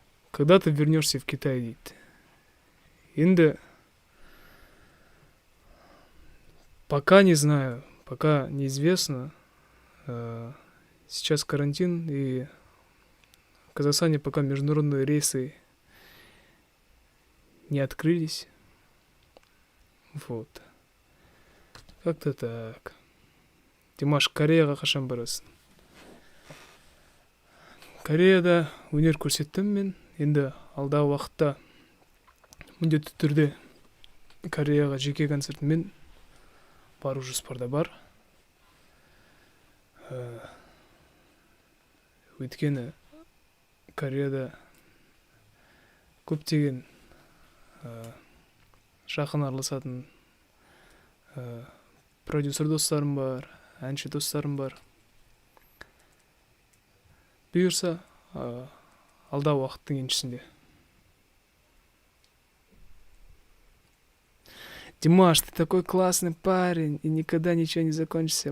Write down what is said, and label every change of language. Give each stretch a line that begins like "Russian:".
Russian: Когда ты вернешься в Китай, дейді. Енді пока не знаю, пока неизвестно. Сейчас карантин, и в Казахстане пока международные рейсы не открылись. Вот. Как-то так.
Kazakh: Димаш, Кореяға қашан барасың? Кореяда өнер көрсеттім мен. Енді алдағы уақытта міндетті түрде Кореяға жеке концертіммен бару жоспарда бар. Өйткені Кореяда көптеген жақын араласатын продюсер достарым бар, әнші достарым бар. Бұйырса, алдағы уақыттың еншісінде.
Russian: Димаш, ты такой классный парень, и никогда ничего не закончится.